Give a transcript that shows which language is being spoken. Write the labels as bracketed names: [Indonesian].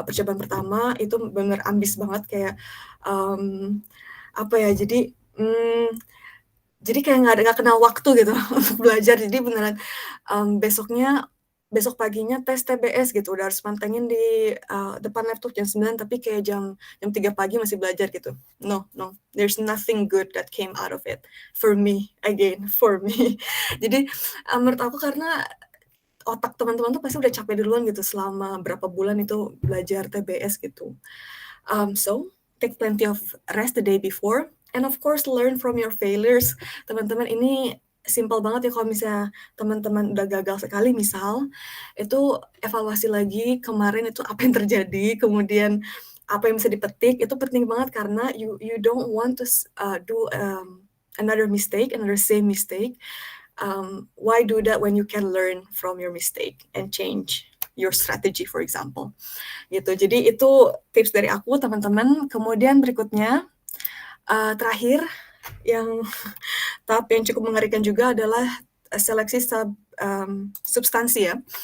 [Indonesian] percobaan pertama itu bener ambis banget kayak apa ya, jadi kayak nggak kenal waktu gitu untuk belajar. Jadi beneran besok paginya tes TBS gitu, udah harus pantengin di depan laptop jam 9, tapi kayak jam 3 pagi masih belajar gitu. [English] No, there's nothing good that came out of it for me. [Indonesian] Jadi menurut aku karena otak teman-teman tuh pasti udah capek duluan gitu selama berapa bulan itu belajar TBS gitu. [English] So take plenty of rest the day before, and of course learn from your failures. [Indonesian] Teman-teman, ini simple banget ya, kalau misalnya teman-teman udah gagal sekali misal, itu evaluasi lagi kemarin itu apa yang terjadi, kemudian apa yang bisa dipetik, itu penting banget karena [English] you don't want to do another same mistake. Why do that when you can learn from your mistake and change your strategy, for example, gitu. [Indonesian] Jadi itu tips dari aku, teman-teman. Kemudian berikutnya, terakhir, yang tahap yang cukup mengerikan juga adalah seleksi substansi ya.